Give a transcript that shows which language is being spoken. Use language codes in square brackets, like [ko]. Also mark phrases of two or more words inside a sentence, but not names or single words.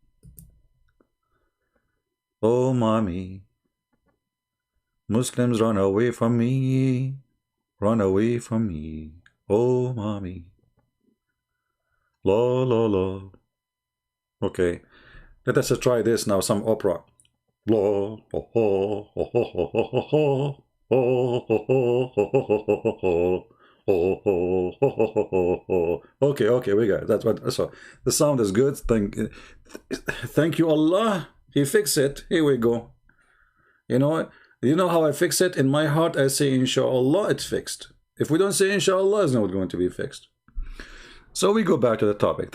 [en] Oh, mommy. Muslims run away from me. Run away from me. Oh, mommy. La, la, la. Okay. Let us try this now, some opera. La, ho, ho, ho, ho, ho, ho, ho, ho. Oh, ho, ho, ho, ho, ho, ho, ho. Oh, ho, ho, ho, ho, ho. Okay, okay, we got it. That's what. So the sound is good. Thank you, Allah. He fixed it. Here we go. You know how I fix it? In my heart, I say, inshallah, it's fixed. If we don't say inshallah, it's not going to be fixed. So we go back to the topic.